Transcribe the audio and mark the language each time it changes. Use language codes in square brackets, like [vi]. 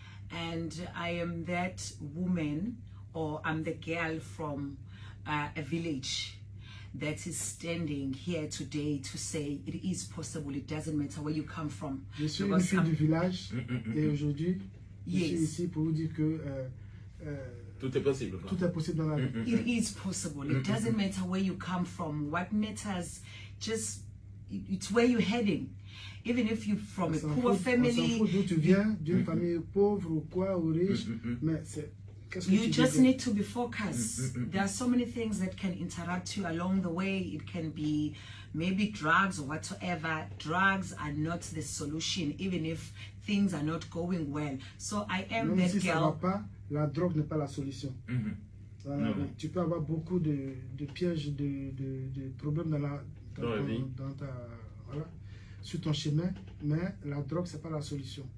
[en] And I am that woman, or I'm the girl from a village that is standing here today to say it is possible. It doesn't matter where you come from. [fr] Je suis une fille du village et aujourd'hui, je suis ici pour vous dire que tout est possible. Tout est possible dans la vie. [en] It is possible. It doesn't matter where you come from. What matters, just it's where you're heading. Even if you're from a poor family, [fr] on s'en fout d'où tu viens, d'une famille pauvre ou quoi, ou riche, mais c'est [en] you just need to be focused. There are so many things that can interrupt you along the way. It can be maybe drugs or whatsoever. Drugs are not the solution, even if things are not going well. So I am [fr] même [en] that [fr] si ça va [en] girl. [fr] pas, la drogue n'est pas la solution. Tu peux avoir beaucoup de pièges, de problèmes dans ta, voilà, sur ton chemin, mais la drogue c'est pas la solution.